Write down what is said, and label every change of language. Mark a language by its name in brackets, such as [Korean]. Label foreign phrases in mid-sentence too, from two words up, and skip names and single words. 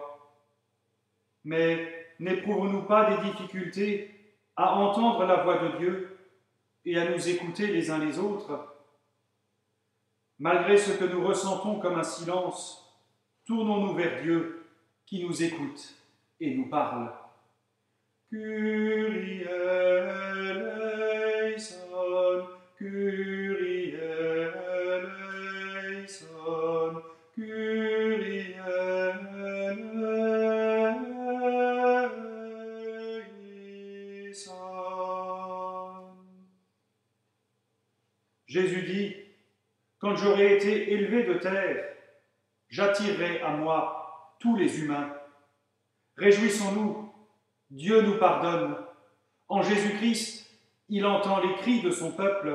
[French] » Mais n'éprouvons-nous pas des difficultés à entendre la voix de Dieu et à nous écouter les uns les autres? Malgré ce que nous ressentons comme un silence, tournons-nous vers Dieu qui nous écoute et nous parle. [Greek] Kyrie eleison, Kyrie eleison, Kyrie eleison. [French] Jésus dit, quand j'aurai été élevé de terre, j'attirerai à moi tous les humains. Réjouissons-nous, Dieu nous pardonne. En Jésus-Christ, il entend les cris de son peuple.